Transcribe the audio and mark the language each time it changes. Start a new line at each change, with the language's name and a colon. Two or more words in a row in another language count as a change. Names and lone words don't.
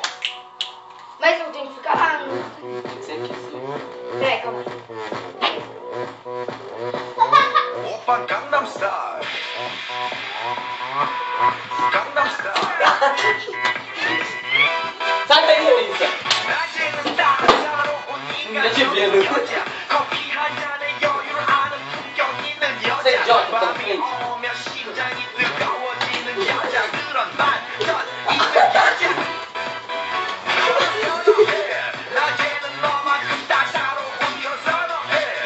Portuguese: Mas eu tenho que ficar lá. Você aqui, sim. Peraí, calma aí. Opa, Gangnam Style. Gangnam Style. Sai daí, Elisa!
Korean: 낮에는 따사로운 인간적인 여자. 커피 한 잔에 여유를 아는 품격 있는 여자. 밤이 오면 심장이 뜨거워지는 여자. 그런 반전 있는 여자. 낮에는 너만큼 따사로운 그런 선호해.